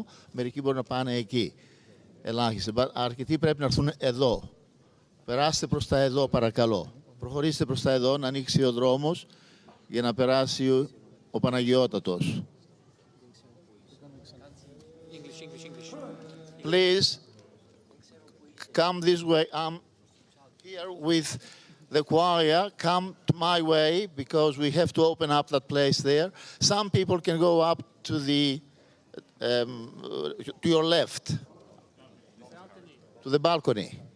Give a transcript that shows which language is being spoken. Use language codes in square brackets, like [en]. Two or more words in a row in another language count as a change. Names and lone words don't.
[el] Μερικοί μπορούν να πάνε εκεί. Ελάχιστοι. Αρκετοί πρέπει να έρθουν εδώ. Περάστε προς τα εδώ, παρακαλώ. Προχωρήστε προς τα εδώ, να ανοίξει ο δρόμος για να περάσει ο Παναγιώτατος. [en] Please, come this way. I'm here with the choir. Come to my way, because we have to open up that place there. Some people can go up to your left, to the balcony.